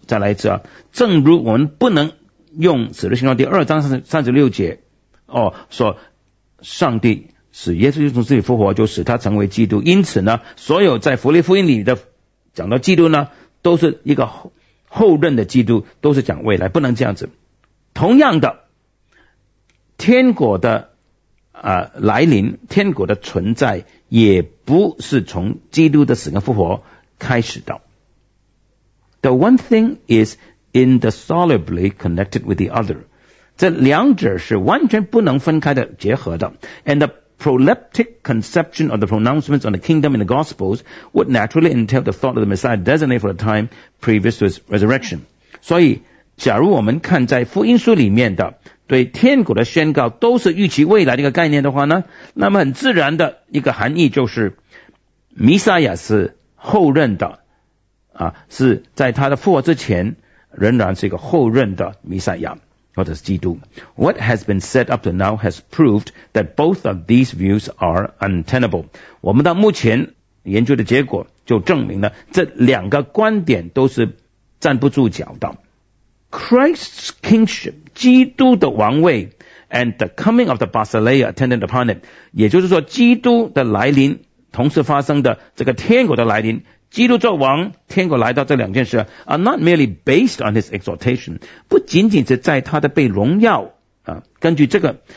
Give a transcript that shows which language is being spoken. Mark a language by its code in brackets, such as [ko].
[zh] 再来一次正如我们不能用使徒行传第二章三十六节说上帝使耶稣从死里复活就使他成为基督，因此呢所有在福利福音里的讲到基督呢都是一个后任的基督，都是讲未来，不能这样子。同样的，天国的来临，天国的存在也不是从基督的死跟复活开始的。 [en] The one thing is indissolubly connected with the other. [zh] 这两者是完全不能分开的结合的。 [en] And the proleptic conception of the pronouncements on the kingdom in the Gospels would naturally entail the thought of the Messiah designated for the time previous to his resurrection. [zh] 所以假如我们看在福音书里面的对天国的宣告都是预期未来的一个概念的话呢，那么很自然的一个含义就是弥赛亚是后任的啊，是在他的复活之前仍然是一个后任的弥赛亚或者是基督。 [en] What has been said up to now has proved that both of these views are untenable. [zh] 我们到目前研究的结果就证明了这两个观点都是站不住脚的。 [en] Christ's kingship, [zh] 基督的王位 [en] and the coming of the Basileia attendant upon it, [zh] 也就是说基督的来临同时发生的这个天国的来临，基督作王天国来到这两件事 [en] are not merely based on his exhortation, [zh] 不仅仅是在他的被荣耀啊，根据这个